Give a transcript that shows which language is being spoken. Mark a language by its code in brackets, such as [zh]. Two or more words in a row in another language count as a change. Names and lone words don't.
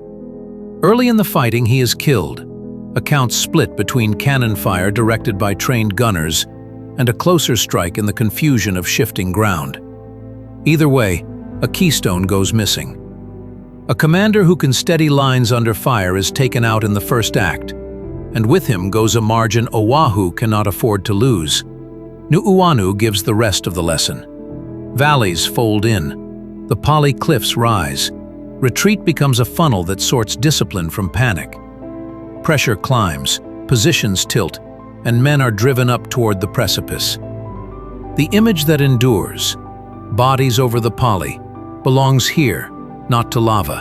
[en] Early in the fighting, he is killed. Accounts split between cannon fire directed by trained gunners and a closer strike in the confusion of shifting ground. Either way, a keystone goes missing. A commander who can steady lines under fire is taken out in the first act, and with him goes a margin Oahu cannot afford to lose. Nuʻuanu gives the rest of the lesson. Valleys fold in. The Pali cliffs rise. Retreat becomes a funnel that sorts discipline from panic. Pressure climbs, positions tilt, and men are driven up toward the precipice. The image that endures, bodies over the Pali, belongs here, not to lava.